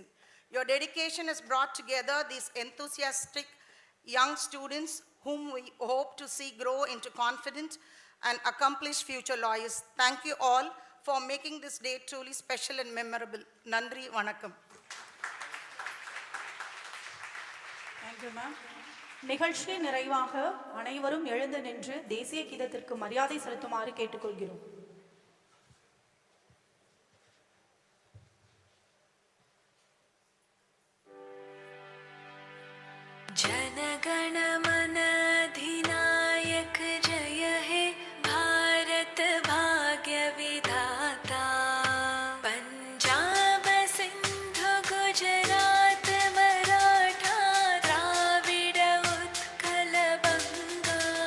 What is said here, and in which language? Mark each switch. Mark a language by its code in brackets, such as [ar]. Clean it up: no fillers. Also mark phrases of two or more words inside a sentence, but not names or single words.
[en] Your dedication has brought together these enthusiastic young students whom we hope to see grow into confident and accomplished future lawyers. Thank you all for making this day truly special and memorable. [ta] நன்றி வணக்கம். [en] Thank you, ma'am. [ta] நிகழ்ச்சி நிறைவாக அனைவரும் எழுந்து நின்று தேசிய கீதத்திற்கு மரியாதை செலுத்துமாறு கேட்டுக்கொள்கிறோம். [bn] জনগণ মন অধিনায়ক জয় হে ভারত ভাগ্য বিধাতা পাঞ্জাব সিন্ধু গুজরাট মরাঠা দ্রাবিড় উৎকল বঙ্গ